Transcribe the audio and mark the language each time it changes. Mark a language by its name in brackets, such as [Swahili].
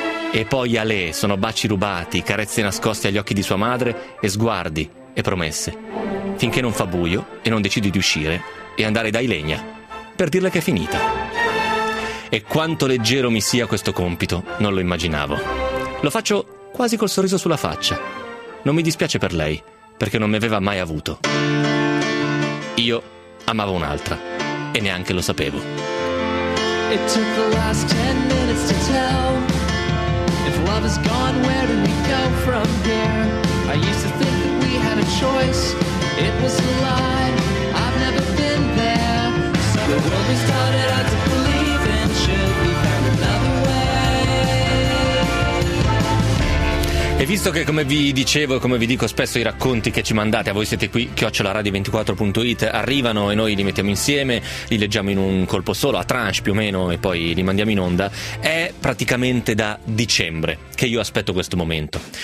[Italian] E poi a lei sono baci rubati, carezze nascoste agli occhi di sua madre e sguardi e promesse, finché non fa buio e non decido di uscire e andare da Ilenia per dirle che è finita. E quanto leggero mi sia questo compito, non lo immaginavo. Lo faccio quasi col sorriso sulla faccia. Non mi dispiace per lei, perché non mi aveva mai avuto. Io amavo un'altra, e neanche lo sapevo. [English] It took the last 10 minutes to tell. If love is gone, where do we go from here? I used to think that we had a choice. It was a lie, I've never been there. So the world we started out to believe in should be found another way. [Italian] E visto che, come vi dicevo e come vi dico spesso, i racconti che ci mandate, a voi siete qui, @radio24.it, arrivano e noi li mettiamo insieme, li leggiamo in un colpo solo, a tranche più o meno, e poi li mandiamo in onda, è praticamente da dicembre che io aspetto questo momento.